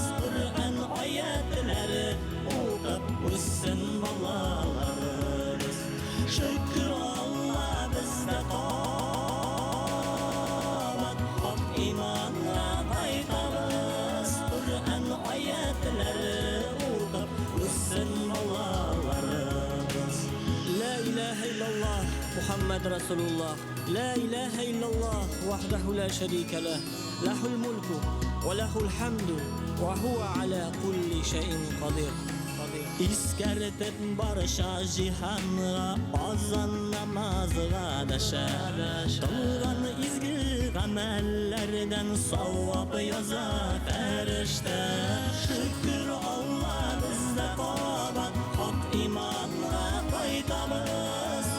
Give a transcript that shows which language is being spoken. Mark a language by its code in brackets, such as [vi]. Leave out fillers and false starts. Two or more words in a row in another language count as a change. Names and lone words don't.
[tt] Коръән аятләре укып үссен балаларыбыз. Шөкр Алла бездә кабат, хак иманга кайтабыз. Коръән аятләре укып үссен балаларыбыз. [ar] لا إله إلا الله محمد رسول الله. لا إله إلا الله وحده لا شريك له. له الملك وله الحمد وهو على كل شيء قدير. [tt] Искәртеп барша җиһанга азан намазга дәшә. Кылган изге гамәлләрдән савап яза фәрештә. Шөкр Алла бездә кабат, хак иманга кайтабыз.